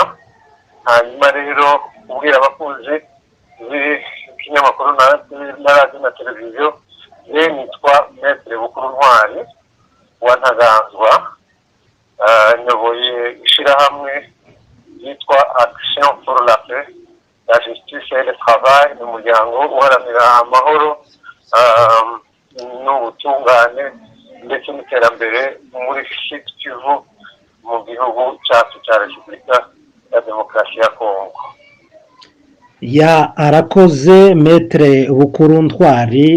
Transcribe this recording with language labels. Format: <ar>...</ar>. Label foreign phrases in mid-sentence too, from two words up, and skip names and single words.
<rw>Hanyuma rero ubwira abakunzi b'ikinyamakuru na radiyo na televiziyo, nitwa Maître Bukuru Ntwari wa Ntaganzwa, nyoboye ishyirahamwe yitwa Action pour la paix, la justice et le travail, ni umuryango uharanira amahoro n'ubutungane ndetse n'iterambere muri Sud Kivu mu gihugu cyacu cya Repubulika ya Demokarasi ya Kongo. Arakoze Maître Bukuru Ntwari.</rw>